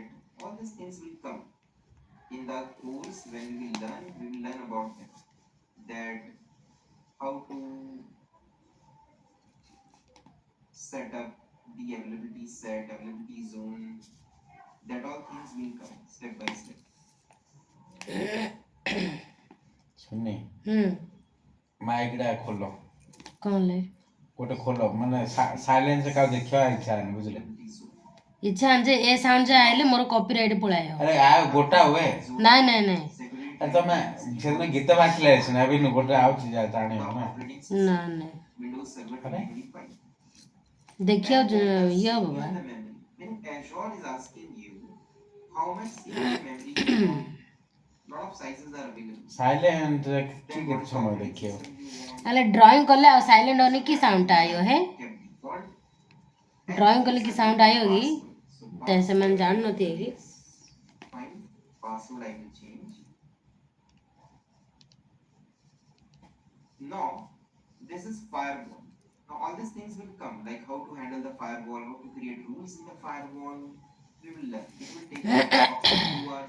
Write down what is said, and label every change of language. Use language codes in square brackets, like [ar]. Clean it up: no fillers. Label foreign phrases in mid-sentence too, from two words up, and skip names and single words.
[en] All these things will come in the course when we will learn about them. That how to set up the availability set, availability zone. That all things will come step by step. [or] ସୁନି ହୁଁ ମାଇକଟା ଖୋଲ କ'ଣ ହେଲା ଗୋଟେ ଖୋଲ ମାନେ ସାଇଲେନ୍ସ କାହାକୁ ଦେଖିବା ଇଚ୍ଛା ହଉନି ବୁଝିଲେ [en] Availability zone. [or] ଇଚ୍ଛା ଯେ ଏ ସାଉଣ୍ଡ ଯେ ଆଇଲେ ମୋର କପିରାଇଟ୍ ପଳାଇବ ଆରେ ଆଉ ଗୋଟା ହୁଏ ନାଇଁ ନାଇଁ ନାଇଁ [en] Security [or] ଆରେ ତମେ ସେଦିନ ଗୀତ ବାଜିଲେ ସିନା ଏବେ ଗୋଟେ ଆଉଛି ଜାଣିବ ନା [en] operating system. [or] ନା ନାଇଁ [en] Windows Server Correct. 2025. [or] ଦେଖିବାକୁ [en] And the [or] ଇଏ ହବ [en] CPU [or] ବା [en] and the memory. When Azure is asking you how much CPU memory you want, lot of sizes are available. [or] ସାଇଲେଣ୍ଟରେ କି [en] Then [or] କେତେ [en] what [or] ସମୟ [en] operating [or] ଦେଖିବ [en] system you want? [or] ହେଲେ ଡ୍ରଇଂ କଲେ ଆଉ ସାଇଲେଣ୍ଟ ହନି କି ସାଉଣ୍ଡଟା ଆଇବ ହେ [en] Kept default. [or] ଡ୍ରଇଂ କଲେ କି ସାଉଣ୍ଡ ଆଇବ କି [en] So [or] ତ ସେମାନେ [en] password, [or] ଜାଣିନଥିବେ କି [en] yes. Fine. Password I will change. Now, this is firewall. Now, all these things will come, like how to handle the firewall, how to create rules in the firewall. We will learn. It will take approximately 2 hours.